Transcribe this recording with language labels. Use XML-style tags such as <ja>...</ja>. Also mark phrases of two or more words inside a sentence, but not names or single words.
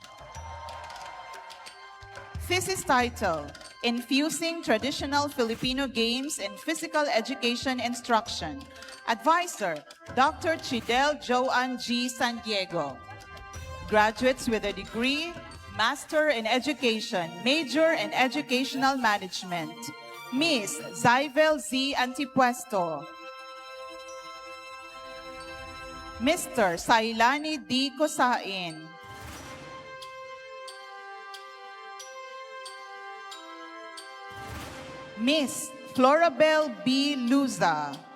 <en>Thesis title, Infusing Traditional Filipino Games in Physical Education Instruction. Advisor, Dr. Chidel Joanne G. San Diego. Graduates with a degree, Master in Education, Major in Educational Management. Miss Zyvel Z. Antipuesto. Mr. Sailani D. Kosain. Miss Florabel B. Luza.</en>